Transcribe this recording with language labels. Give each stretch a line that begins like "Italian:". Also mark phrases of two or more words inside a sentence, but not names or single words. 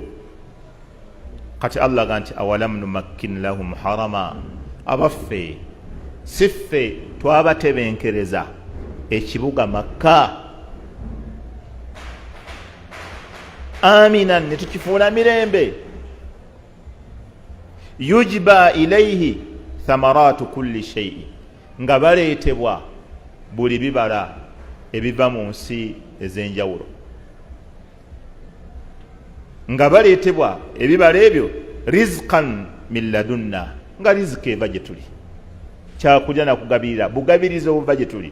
Ganda: Kati Allah aga nti
Arabic: أولم نمكن لهم حرما,
Ganda: abaffe siffe twabatebenkereza ekibuga Makka, aminan, ne tukifuula mirembe,
Arabic: يجبى إليه ثمرات كل شيء,
Ganda: nga baleetebwa buli bibala ebiva mu nsi ez'enjawulo, nga baleetebwa ebibala ebyo
Arabic: رزقا من لدنا,
Ganda: nga riziki eva gye tuli, kyakulya nakugabirira, bugabiriza obuva gye tuli.